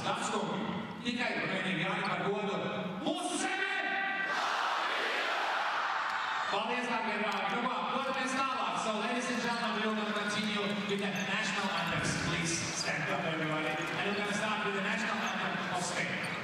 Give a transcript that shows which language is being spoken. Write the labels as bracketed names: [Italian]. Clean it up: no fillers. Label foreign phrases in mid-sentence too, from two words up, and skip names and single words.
[Latvian] Dāmas kungi, tikai un vienīgi Jāni par godu mūsu zemē! Paldies, dārgie draugi! Nu, dodamies tālāk. [English] So, ladies and gentlemen, we're going to continue with the national anthems. Please stand up, everybody. And we're going to start with the national anthem of Spain.